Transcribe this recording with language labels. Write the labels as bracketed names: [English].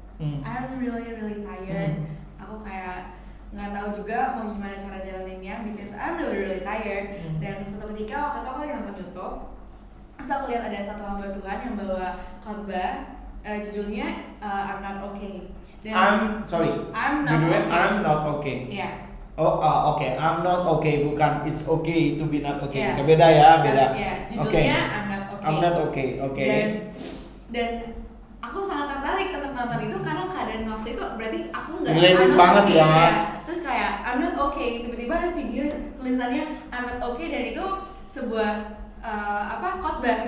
[English] I'm really tired. [Indonesian] Aku kayak nggak tahu juga mau gimana cara jalaninnya, [English] because I'm really tired. [Indonesian] Dan suatu ketika waktu itu aku lagi nonton YouTube, terus aku lihat ada satu hamba Tuhan yang bawa khotbah, judulnya I'm Not Okay. Dan judulnya I'm Not Okay. Iya. Oke. [English] I'm not okay, bukan it's okay to be not okay. [Indonesian] Yeah. Beda ya, beda. Judulnya I'm Not Okay. [English] I'm Not Okay. Oke. [Indonesian] Dan aku sangat tertarik untuk nonton itu karena keadaan waktu itu berarti aku nggak related banget okay, ya. Terus kayak I'm not okay, tiba-tiba ada video tulisannya I'm not okay dan itu sebuah khotbah.